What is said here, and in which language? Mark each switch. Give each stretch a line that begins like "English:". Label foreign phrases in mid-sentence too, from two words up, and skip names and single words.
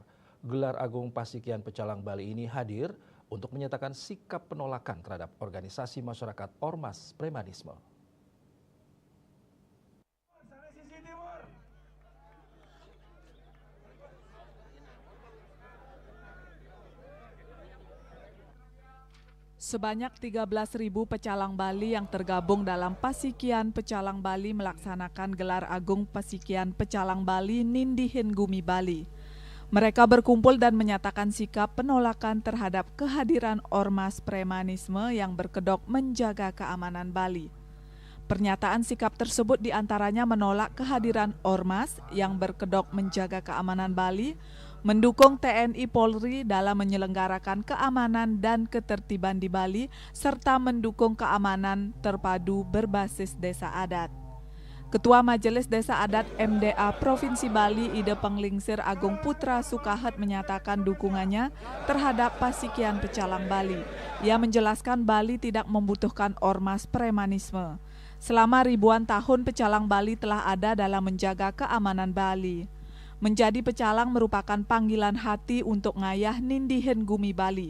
Indonesian: Gelar Agung Pasikian Pecalang Bali ini hadir untuk menyatakan sikap penolakan terhadap organisasi masyarakat ormas premanisme. Sebanyak 13.000 pecalang Bali yang tergabung dalam Pasikian Pecalang Bali melaksanakan gelar agung Pasikian Pecalang Bali Nindihin Gumi Bali. Mereka berkumpul dan menyatakan sikap penolakan terhadap kehadiran ormas premanisme yang berkedok menjaga keamanan Bali. Pernyataan sikap tersebut diantaranya menolak kehadiran ormas yang berkedok menjaga keamanan Bali, mendukung TNI Polri dalam menyelenggarakan keamanan dan ketertiban di Bali, serta mendukung keamanan terpadu berbasis desa adat. Ketua Majelis Desa Adat MDA Provinsi Bali Ide Penglingsir Agung Putra Sukahat menyatakan dukungannya terhadap Pasikian Pecalang Bali. Ia menjelaskan Bali tidak membutuhkan ormas premanisme. Selama ribuan tahun Pecalang Bali telah ada dalam menjaga keamanan Bali. Menjadi pecalang merupakan panggilan hati untuk ngayah Nindihin Gumi Bali.